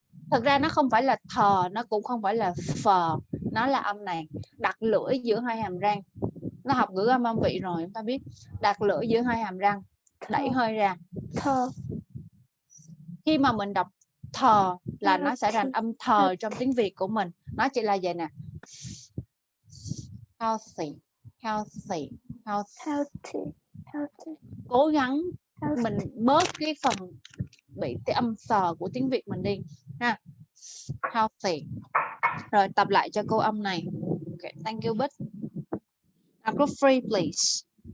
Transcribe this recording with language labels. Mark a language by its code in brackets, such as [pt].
[vi] Thực ra nó không phải là thờ, nó cũng không phải là phờ, nó là âm này. Đặt lưỡi giữa hai hàm răng. Nó học ngữ âm âm vị rồi, chúng ta biết. Đặt lưỡi giữa hai hàm răng, đẩy hơi ra. Thờ. Khi mà mình đọc thờ là nó sẽ thành âm thờ trong tiếng Việt của mình. Nó chỉ là vậy nè. [en] Healthy, healthy, healthy. [vi] Cố gắng mình bớt cái phần bị cái âm sờ của tiếng Việt mình đi ha. [en] Healthy. [vi] Rồi tập lại cho cô âm này. [en] Okay, thank you [vi] Bích. [en] Now group 3 please.